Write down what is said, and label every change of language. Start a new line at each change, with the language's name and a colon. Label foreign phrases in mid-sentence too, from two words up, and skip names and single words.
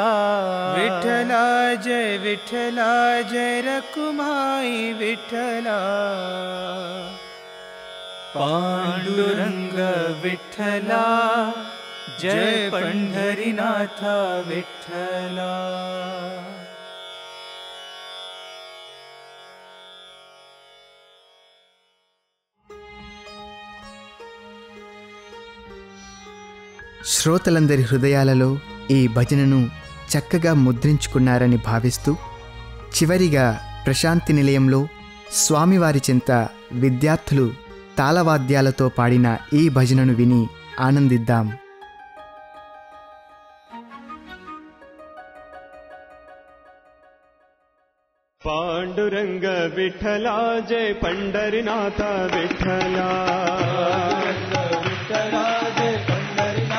Marathi: विठ्ठला जय विठ्ठला जय रकुमाई विठ्ठला. पांडुरंग विठ्ठला जय पंढरीनाथ विठ्ठला.
Telugu: శ్రోతలందరి హృదయాలలో ఈ భజనను చక్కగా ముద్రించుకున్నారని భావిస్తూ, చివరిగా ప్రశాంతి నిలయంలో స్వామివారి చెంత విద్యార్థులు తాళవాద్యాలతో పాడిన ఈ భజనను విని ఆనందిద్దాం.
Marathi: पांडुरंग विठ्ठला जय पंढरीनाथ विठ्ठला. विठ्ठला जय पंढरीनाथ